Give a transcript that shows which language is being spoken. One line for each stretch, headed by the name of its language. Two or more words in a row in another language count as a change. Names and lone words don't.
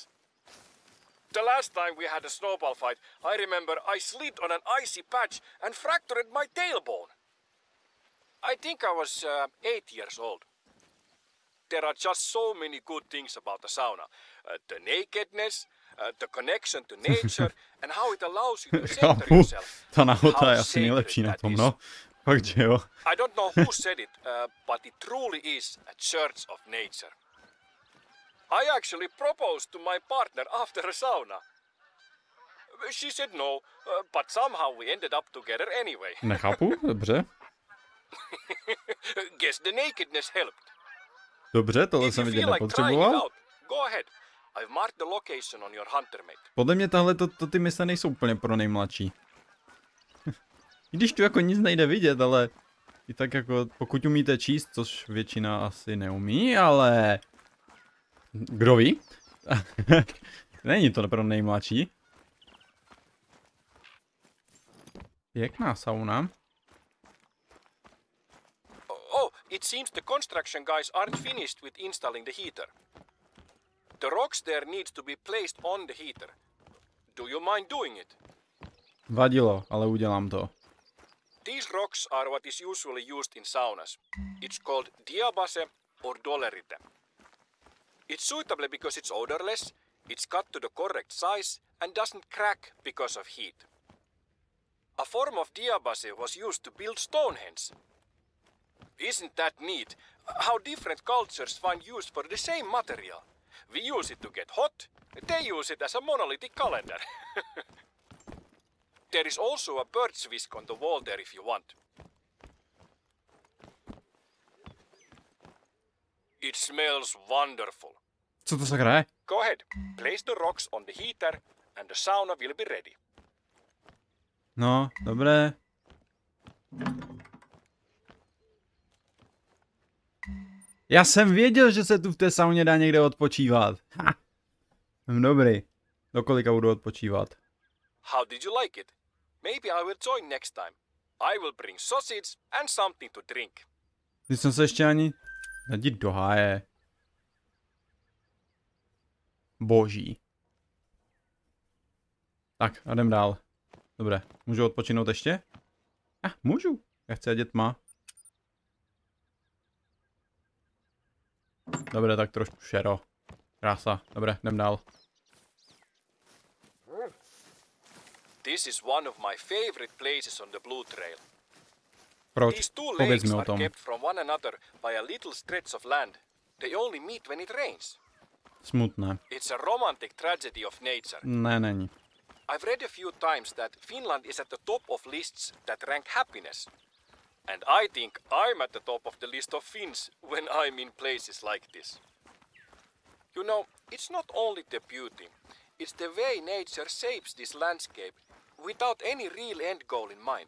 English: The last time we had a snowball fight, I remember I slid on an icy patch and fractured my tailbone. I think I was 8 years old. There are just so many good things about the sauna. The nakedness, the connection to nature, and how it allows you to center yourself.
Czech: Ta nahota je asi nejlepší na tom, no. Fakt, že jo.
English: I don't know who said it, but it truly is a church of nature. I actually proposed to my partner after a sauna. She said no, but somehow we ended up together anyway.
Czech: Nechápu, dobře.
English: Guess the nakedness helped.
Czech: Dobře, tohle jsem vidět nepotřeboval.
English: Go ahead. I've marked the location on your hunter mate.
Czech: Podle mě tahle ty mise nejsou úplně pro nejmladší. I když tu jako nic nejde vidět, ale i tak jako pokud umíte číst, což většina asi neumí, ale kdo ví? Není to pro nejmladší. Pěkná sauna.
English: Oh, it seems the construction guys aren't finished with installing the heater. The rocks there needs to be placed on the heater. Do you mind doing it?
Czech: Vadilo, ale udělám to.
English: These rocks are what is usually used in saunas. It's called diabase or dolerite. It's suitable because it's odorless, it's cut to the correct size, and doesn't crack because of heat. A form of diabase was used to build Stonehenge. Isn't that neat? How different cultures find use for the same material. We use it to get hot, they use it as a monolithic calendar. There is also a bird's whisk on the wall there if you want. It smells wonderful.
Czech: Co to sakra je?
English: Go ahead, place the rocks on the heater and the sauna will be ready.
Czech: No, dobré. Já jsem věděl, že se tu v té sauně dá někde odpočívat. Ha. Jsem dobrý. Do kolika budu odpočívat?
English: How did you like it? Maybe I will join next time. I will bring sausage and something to drink.
Czech: Když jsem se ještě ani... Jdi do háje. Boží. Tak, a jdem dál. Dobré, můžu odpočinout ještě? Můžu. Já chci jít tma. Dobré, tak trošku šero. Krása. Dobré, jdem dál.
English: This is one of my favorite places on the Blue Trail.
Czech: Proč?
English: These two
Czech: Pověz
English: lakes
Czech: mi o
English: are
Czech: tom.
English: kept from one another by a little stretch of land. They only meet when it rains.
Czech: Smutné.
English: It's a romantic tragedy of nature.
Czech: Ne, není.
English: I've read a few times that Finland is at the top of lists that rank happiness. And I think I'm at the top of the list of Finns when I'm in places like this. You know, it's not only the beauty, it's the way nature shapes this landscape without any real end goal in mind.